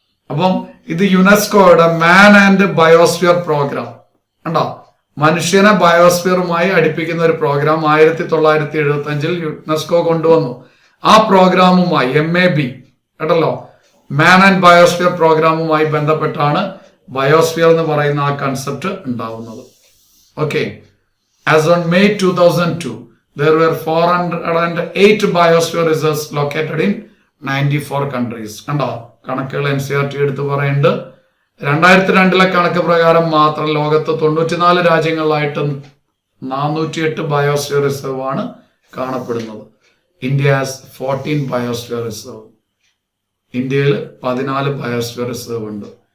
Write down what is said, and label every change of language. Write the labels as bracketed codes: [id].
[ml] അപ്പം ഇത് യുനെസ്കോയുടെ മാൻ ആൻഡ് ബയോസ്ഫിയർ പ്രോഗ്രാം കണ്ടോ, മനുഷ്യനെ ബയോസ്ഫിയറുമായി അടുപ്പിക്കുന്ന ഒരു പ്രോഗ്രാം 1975 യുനെസ്കോ കൊണ്ടുവന്നു. ആ പ്രോഗ്രാമുമായി MAB കേട്ടല്ലോ, മാൻ ആൻഡ് ബയോസ്ഫിയർ പ്രോഗ്രാമുമായി ബന്ധപ്പെട്ടാണ് ബയോസ്ഫിയർ എന്ന് പറയുന്ന ആ കൺസെപ്റ്റ് ഉണ്ടാവുന്നത്. [en] Okay, as on May 2002 there were 408 biosphere reserves located in 94 countries. [ml] കണ്ടോ, കണക്കുകൾ NCERT എടുത്ത് പറയുന്നുണ്ട്. 2002 കണക്ക് പ്രകാരം മാത്രം ലോകത്ത് 94 രാജ്യങ്ങളിലായിട്ട് 408 ബയോസ്ഫിയർ റിസർവ് ആണ് കാണപ്പെടുന്നത്. [en] India has 14 biosphere reserve. [ml] ഇന്ത്യയിൽ 14 ബയോസ്ഫിയർ റിസർവ് ഉണ്ട്.